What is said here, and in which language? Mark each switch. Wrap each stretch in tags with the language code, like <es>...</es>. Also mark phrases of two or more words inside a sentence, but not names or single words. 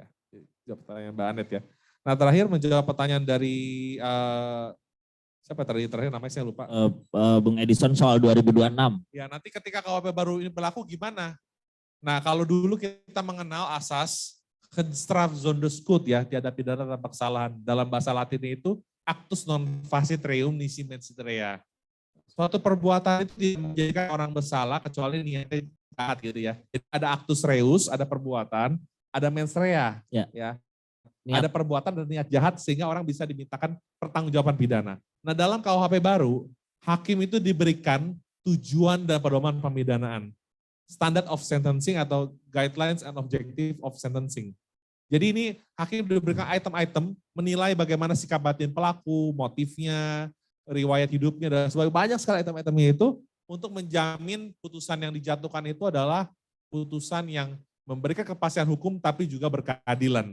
<id>Jawab pertanyaan Mbak Anet ya. Nah terakhir menjawab pertanyaan dari siapa terakhir namanya saya lupa. Bung Edison soal 2026. Ya nanti ketika KUHP baru ini berlaku gimana? Nah kalau dulu kita mengenal asas Strafzonderschuld ya, tiada pidana tanpa kesalahan. Dalam bahasa Latin itu</id> <la>actus non facit reum nisi mensit rea.</la> <id>Suatu perbuatan itu menjadikan orang bersalah kecuali niatnya jahat gitu ya. Jadi ada</id> <la>actus reus,</la> <id>ada perbuatan, ada</id> <la>mens rea.</la> <id>Ya. Ada perbuatan dan niat jahat sehingga orang bisa dimintakan pertanggungjawaban pidana. Nah dalam KUHP baru, hakim itu diberikan tujuan dan pedoman pemidanaan.</id> <en>Standard of sentencing atau guidelines and objective of sentencing.</en> <id>Jadi ini hakim diberikan item-item menilai bagaimana sikap batin pelaku, motifnya, riwayat hidupnya, dan sebagainya. Banyak sekali item-itemnya itu untuk menjamin putusan yang dijatuhkan itu adalah putusan yang memberikan kepastian hukum tapi juga berkeadilan.</id>